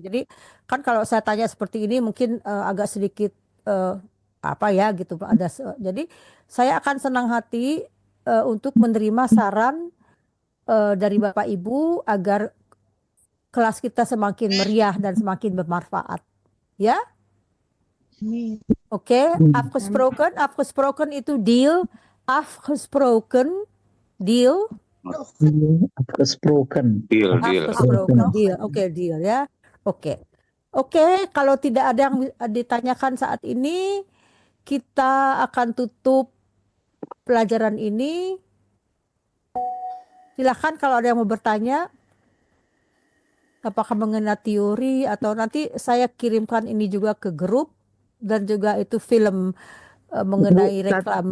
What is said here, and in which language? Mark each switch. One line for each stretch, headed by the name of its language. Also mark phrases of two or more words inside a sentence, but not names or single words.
Indonesian: Jadi kan kalau saya tanya seperti ini mungkin agak sedikit apa ya gitu. Jadi saya akan senang hati untuk menerima saran dari Bapak Ibu agar kelas kita semakin meriah dan semakin bermanfaat. Ya? Oke,
Dutch: afgesproken itu deal. Afgesproken deal. Afgesproken.
English: Deal.
Indonesian: Oke, deal ya. Oke, kalau tidak ada yang ditanyakan saat ini, kita akan tutup pelajaran ini. Silahkan kalau ada yang mau bertanya, apakah mengenai teori atau nanti saya kirimkan ini juga ke grup dan juga itu film mengenai reklam.